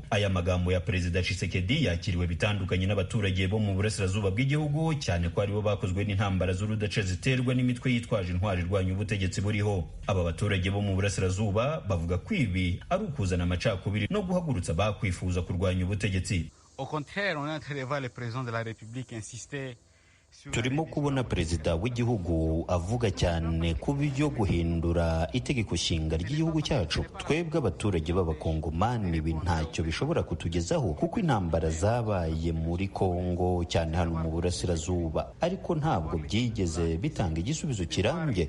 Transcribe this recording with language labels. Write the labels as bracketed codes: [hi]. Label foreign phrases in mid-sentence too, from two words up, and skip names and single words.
[rw] Aya magambo ya Perezida Tshisekedi yakiriwe bitandukanye n'abaturage bo mu burasirazuba bw'igihugu, cyane ko aribo bakozwe n'intambara z'urudaca ziterwa n'imitwe yitwaje intwari irwanya ubutegetsi buriho. Aba baturage bo mu burasirazuba bavuga ko ibi ari ukuzana amacakubiri no guhagurutsa bakwifuza kurwanya ubutegetsi. [fr] Au contraire, on entend le président de la République insister. [rw] Turimo kubona perezida w'igihugu avuga cyane ku byo guhindura itegeko nshinga ry'igihugu cyacu. Twebwe abaturage b'abakongomani ibi ntacyo bishobora kutugezaho kuko intambara zabaye muri Kongo, cyane hano mu burasirazuba, ariko ntabwo byigeze bitanga igisubizo kirambye.